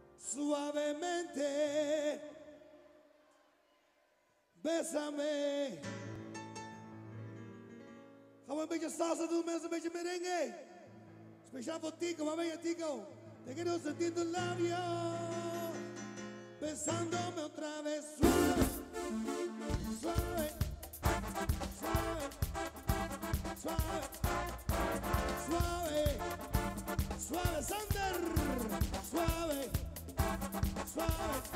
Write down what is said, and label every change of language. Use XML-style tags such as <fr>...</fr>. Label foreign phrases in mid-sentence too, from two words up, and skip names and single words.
<es>Suavemente, bésame.</es> <nl>Gaan we een beetje salsa doen, mensen, een beetje merengue. Speciaal voor Tico, waar ben je, Tico?</nl> <es>Te quiero sentir tu labio, besándome otra vez. Suave, suave, suave, suave, suave, suave, Sander, suave, suave.</es>